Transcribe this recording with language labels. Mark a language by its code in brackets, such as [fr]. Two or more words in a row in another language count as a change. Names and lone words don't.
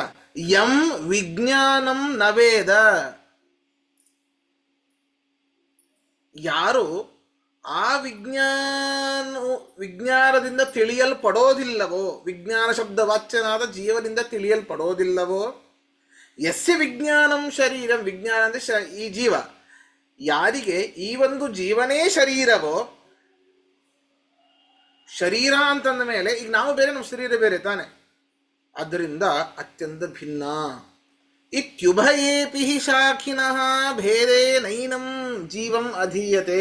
[sa] ಯಂ ವಿಜ್ಞಾನಂ ನವೇದ, [kn] ಯಾರು ಆ ವಿಜ್ಞಾನದಿಂದ ತಿಳಿಯಲ್ಪಡೋದಿಲ್ಲವೋ, ವಿಜ್ಞಾನ ಶಬ್ದ ವಾಚ್ಯನಾದ ಜೀವನಿಂದ ತಿಳಿಯಲ್ಪಡೋದಿಲ್ಲವೋ, [sa] ಯಸ್ಯ ವಿಜ್ಞಾನಂ ಶರೀರಂ, [kn] ವಿಜ್ಞಾನ ಅಂದ್ರೆ ಈ ಜೀವ, ಯಾರಿಗೆ ಈ ಒಂದು ಜೀವನೇ ಶರೀರವೋ, ಶರೀರ ಅಂತಂದ ಮೇಲೆ ಈಗ ನಾವು ಬೇರೆ, ನಮ್ಮ ಶರೀರ ಬೇರೆ ತಾನೆ, ಆದ್ದರಿಂದ ಅತ್ಯಂತ ಭಿನ್ನ. [sa] ಇತ್ಯುಭಯೇಪಿ ಶಾಖಿನಃ ಭೇದೇ ನೈನಂ ಜೀವಂ ಅಧೀಯತೆ.